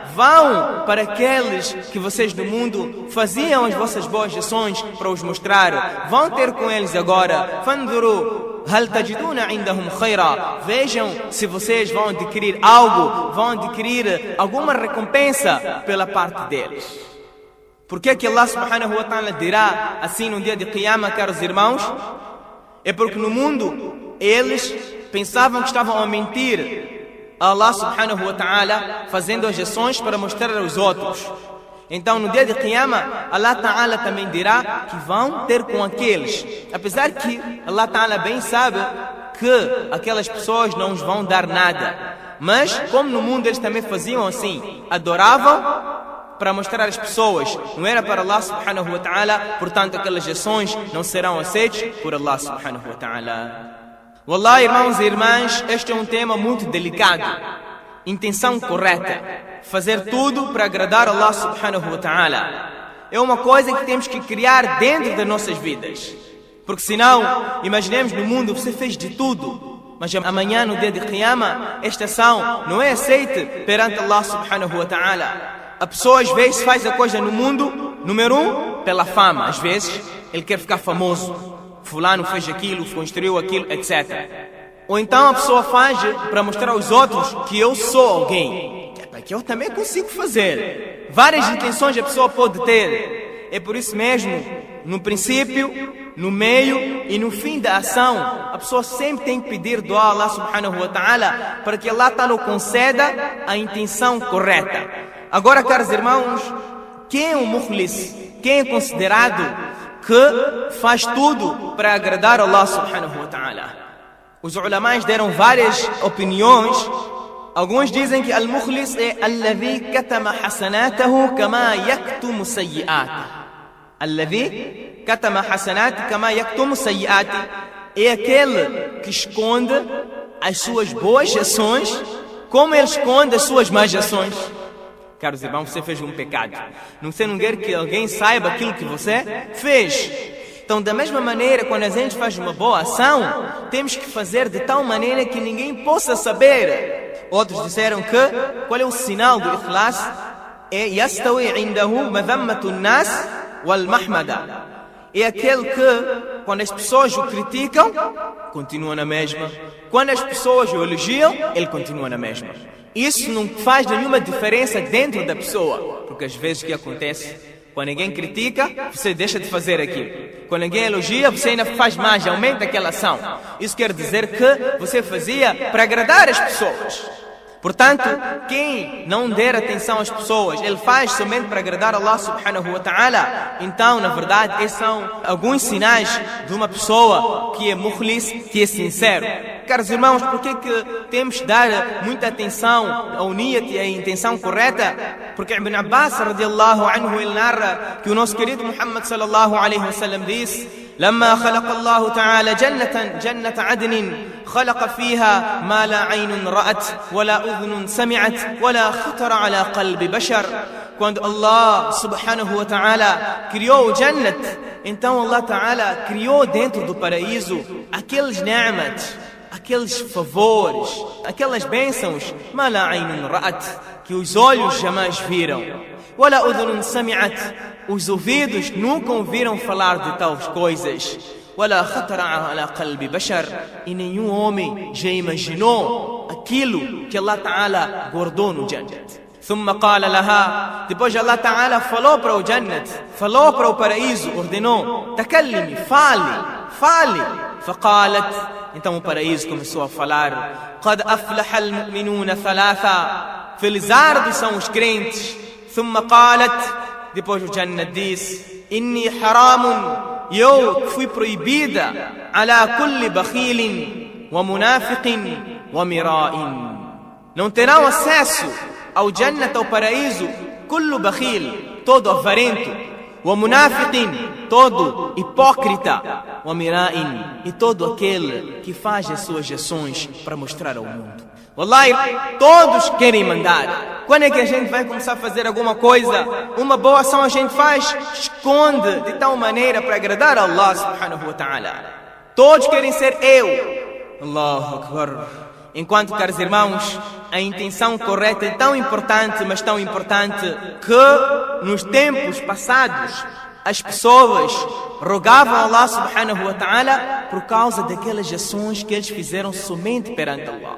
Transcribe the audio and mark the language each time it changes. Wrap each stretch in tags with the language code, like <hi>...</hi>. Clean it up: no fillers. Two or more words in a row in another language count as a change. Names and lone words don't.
<pt>Vão para aqueles que vocês no mundo faziam as vossas boas ações para os mostrar. Vão ter com eles agora.</pt> <ar>فانظروا هل تجدون عندهم خيرا.</ar> <pt>Vejam se vocês vão adquirir algo, vão adquirir alguma recompensa pela parte deles. Por que</pt> <ar>الله سبحانه وتعالى</ar> <pt>dirá assim no dia de Qiyamah, caros irmãos? É porque no mundo eles pensavam que estavam a mentir a</pt> <ar>الله سبحانه وتعالى,</ar> <pt>fazendo as ações para mostrar aos outros. Então no dia de Qiyamah,</pt> <ar>الله تعالى</ar> <pt>também dirá que vão ter com aqueles, apesar que</pt> <ar>الله تعالى</ar> <pt>bem sabe que aquelas pessoas não os vão dar nada, mas como no mundo eles também faziam assim, adoravam para mostrar às pessoas, não era para</pt> <ar>الله سبحانه وتعالى,</ar> <pt>portanto aquelas ações não serão aceitas por</pt> <ar>الله سبحانه وتعالى.</ar> <pt>Wallah, irmãos e irmãs, este é um tema muito delicado. Intenção correta, fazer tudo para agradar</pt> <ar>الله سبحانه وتعالى,</ar> <pt>é uma coisa que temos que criar dentro das nossas vidas. Porque senão, imaginemos no mundo, você fez de tudo, mas amanhã no dia de Qiyamah, esta ação não é aceita perante</pt> <ar>الله سبحانه وتعالى.</ar> <pt>A pessoa às vezes faz a coisa no mundo, número um, pela fama. Às vezes ele quer ficar famoso. Fulano fez aquilo, construiu aquilo, etc. Ou então a pessoa faz para mostrar aos outros que eu sou alguém, que eu também consigo fazer. Várias intenções a pessoa pode ter. É por isso mesmo, no princípio, no meio e no fim da ação, a pessoa sempre tem que pedir dua a</pt> <ar>الله سبحانه وتعالى</ar> <pt>para que</pt> <ar>الله تعالى</ar> <pt>conceda a intenção correta. Agora, caros irmãos, quem é um mukhlis? Quem é considerado que faz tudo para agradar</pt> <ar>الله سبحانه وتعالى?</ar> <pt>Os ulamais deram várias opiniões. Alguns dizem que al-mukhlis é</pt> <ar>الذي كتم حسناته كما يكتم سيئاته. الذي كتم حسناته كما يكتم سيئاته</ar> <pt>é aquele que esconde as suas boas ações como ele esconde as suas más ações. Caros irmãos, você fez um pecado. Você não quer que alguém saiba aquilo que você fez. Então, da mesma maneira, quando a gente faz uma boa ação, temos que fazer de tal maneira que ninguém possa saber. Outros disseram que, qual é o sinal do ikhlas? É</pt> <ar>يستوي عنده مذمة الناس والمحمدة.</ar> <pt>É aquele que, quando as pessoas o criticam, continua na mesma. Quando as pessoas o elogiam, ele continua na mesma. Isso não faz nenhuma diferença dentro da pessoa. Porque às vezes o que acontece? Quando ninguém critica, você deixa de fazer aquilo. Quando ninguém elogia, você ainda faz mais, aumenta aquela ação. Isso quer dizer que você fazia para agradar as pessoas. Portanto, quem não der atenção às pessoas, ele faz somente para agradar</pt> <ar>الله سبحانه وتعالى.</ar> <pt>Então, na verdade, esses são alguns sinais de uma pessoa que é mukhlis, que é sincero. Caros irmãos, por que temos de dar muita atenção ao niyat e à intenção correta? Porque Ibn Abbas</pt> <ar>رضي الله عنه,</ar> <pt>ele narra que o nosso querido Muhammad</pt> <ar>صلى الله عليه وسلم</ar> <pt>disse:</pt> <ar>لما خلق الله تعالى جنة عدن خلق فيها ما لا عين رأت ولا أذن سمعت ولا خطر على قلب بشر.</ar> <pt>Quando</pt> <ar>الله سبحانه وتعالى</ar> <pt>criou o Jannat, então</pt> <ar>الله تعالى</ar> <pt>criou dentro do paraíso aqueles ni'mat, aqueles favores, aquelas bênçãos,</pt> <ar>ما لا عين رأت,</ar> <pt>que os olhos jamais viram,</pt> <ar>ولا أذن سمعت,</ar> <pt>os ouvidos nunca ouviram falar de tais coisas.</pt> <ar>ولا خطر على قلب بشر,</ar> <pt>e nenhum homem já imaginou aquilo que</pt> <ar>الله تعالى</ar> <pt>guardou no Jannat.</pt> <ar>ثم قال لها,</ar> <pt>depois</pt> <ar>الله تعالى</ar> <pt>falou para o Jannat, falou para o paraíso, ordenou:</pt> <ar>تكلمي, fale. فقالت,</ar> <pt>então o paraíso começou a falar:</pt> <ar>قد أفلح المؤمنون ثلاثة,</ar> <pt>felizardos são os crentes.</pt> <ar>ثم قالت,</ar> <pt>depois o Jannat disse:</pt> <ar>إني حرام,</ar> <pt>eu fui proibida,</pt> <ar>على كل بخيل ومنافق ومراء.</ar> <pt>Não terão acesso ao Jannat, ao paraíso,</pt> <ar>كل بخيل,</ar> <pt>todo avarento,</pt> <ar>ومنافق,</ar> <pt>todo hipócrita,</pt> <ar>ومراء,</ar> <pt>e todo aquele que faz as suas ações para mostrar ao mundo. Wallahi, todos querem mandar. Quando é que a gente vai começar a fazer alguma coisa? Uma boa ação a gente faz, esconde de tal maneira para agradar a</pt> <ar>الله سبحانه وتعالى.</ar> <pt>Todos querem ser eu.</pt> <ar>الله أكبر.</ar> <pt>Enquanto, caros irmãos, a intenção correta é tão importante, mas tão importante, que nos tempos passados as pessoas rogavam a</pt> <ar>الله سبحانه وتعالى</ar> <pt>por causa daquelas ações que eles fizeram somente perante Allah.</pt>